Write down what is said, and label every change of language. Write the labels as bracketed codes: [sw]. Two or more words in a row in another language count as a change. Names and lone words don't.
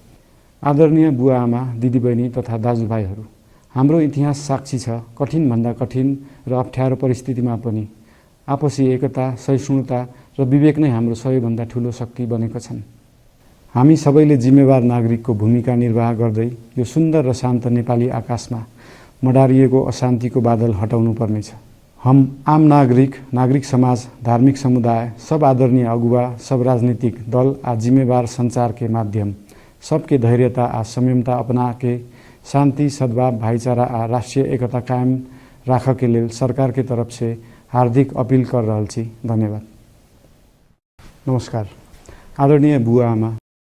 [ne] आदरणीय बुवा आमा, दिदीबहिनी तथा दाजुभाइहरू, हाम्रो इतिहास साक्षी छ कठिनभन्दा कठिन र अप्ठ्यारो परिस्थितिमा पनि आपसी एकता, सहिष्णुता र विवेक नै हाम्रो सबैभन्दा ठूलो शक्ति बनेका छन्। हामी सबैले जिम्मेवार नागरिकको भूमिका निर्वाह गर्दै यो सुन्दर र शान्त नेपाली आकाशमा मडारिएको अशान्तिको बादल हटाउनु पर्नेछ। [mai] हम आम नागरिक समाज, धार्मिक समुदाय, सब आदरणीय अगुवा, सब राजनीतिक दल आ जिम्मेवार संचार के माध्यम सबके धैर्यता आ संयमता अपना के शांति, सद्भाव, भाईचारा आ राष्ट्रीय एकता कायम राख के लेल सरकार के तरफ से हार्दिक अपील कर रहल छी। [ne] धन्यवाद। नमस्कार। आदरणीय बुवा आमा,